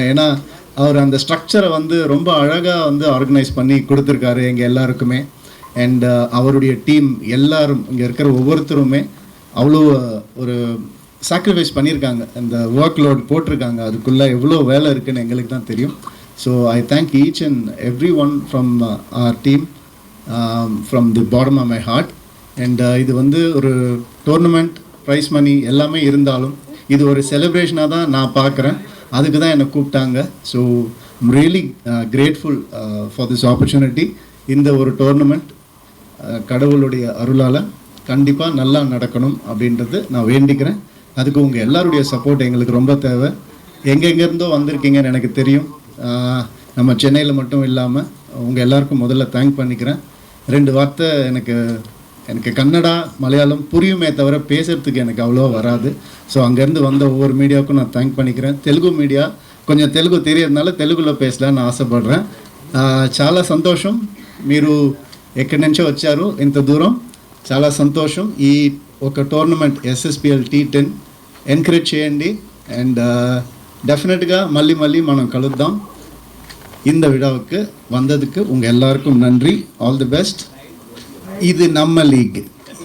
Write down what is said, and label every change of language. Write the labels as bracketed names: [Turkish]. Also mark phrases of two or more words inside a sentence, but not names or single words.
[Tamil] ஏன்னா அவர் அந்த ஸ்ட்ரக்சரை வந்து ரொம்ப அழகாக வந்து ஆர்கனைஸ் பண்ணி கொடுத்துருக்காரு எங்கள் எல்லாருக்குமே. அண்ட் அவருடைய டீம் எல்லாரும் இங்கே இருக்கிற ஒவ்வொருத்தருமே அவ்வளோ ஒரு சாக்ரிஃபைஸ் பண்ணியிருக்காங்க. அந்த [English] work load [Tamil] போட்டிருக்காங்க. அதுக்குள்ளே எவ்வளோ வேலை இருக்குதுன்னு எங்களுக்கு தான் தெரியும். [English] So I thank each and every one from our team from the bottom of my heart. [Tamil] அண்ட் இது வந்து ஒரு டோர்னமெண்ட், [English] prize money [Tamil] எல்லாமே இருந்தாலும் இது ஒரு செலிப்ரேஷனாக தான் நான் பார்க்குறேன். அதுக்கு தான் என்னை கூப்பிட்டாங்க. [English] So I'm really grateful for this opportunity. [Tamil] இந்த ஒரு டோர்னமெண்ட் கடவுளுடைய அருளால் கண்டிப்பாக நல்லா நடக்கணும் அப்படின்றது நான் வேண்டிக்கிறேன். அதுக்கு உங்கள் எல்லாருடைய சப்போர்ட் எங்களுக்கு ரொம்ப தேவை. எங்கெங்கேருந்தோ வந்திருக்கீங்கன்னு எனக்கு தெரியும். நம்ம சென்னையில் மட்டும் இல்லாமல் உங்கள் எல்லாருக்கும் முதல்ல தேங்க் பண்ணிக்கிறேன். 2 வார்த்தை எனக்கு கன்னடா மலையாளம் புரியுமே தவிர பேசுகிறதுக்கு எனக்கு அவ்வளோ வராது. ஸோ அங்கேருந்து வந்த ஒவ்வொரு மீடியாவுக்கும் நான் தேங்க் பண்ணிக்கிறேன். தெலுங்கு மீடியா [Telugu] కొంచెం తెలుగు తెలియదుனால తెలుగులో పేసలాని ఆశపడరా. చాలా సంతోషం మీరు ఎక్కడి నుంచో వచ్చారు ఇంత దూరం. చాలా సంతోషం. ఈ ఒక టోర్నమెంట్ SSPL T10 ఎంకరేజ్ చేయండి. [English] and definitely [Telugu] మళ్ళీ మనం కలుద్దాం. [Tamil] இந்த விழாவுக்கு வந்ததுக்கு உங்கள் எல்லாருக்கும் நன்றி. [English] All the best. [Tamil] இது நம்ம லீக்.